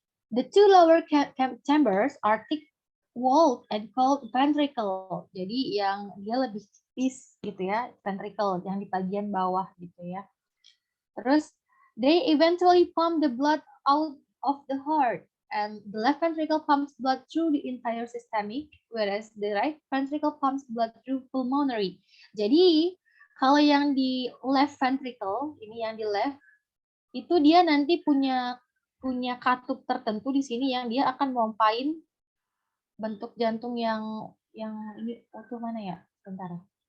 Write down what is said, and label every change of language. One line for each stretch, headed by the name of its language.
English: The two lower chambers are thick-walled and called ventricle.
Indonesian: Jadi yang dia lebih tipis gitu ya, ventricle yang di bagian bawah gitu ya.
English: Terus they eventually pump the blood out of the heart, and the left ventricle pumps blood through the entire systemic, whereas the right ventricle pumps blood through pulmonary.
Indonesian: Jadi kalau yang di left ventricle, ini yang di left, itu dia nanti punya katup tertentu di sini yang dia akan mompain bentuk jantung yang ini itu mana ya? Bentar.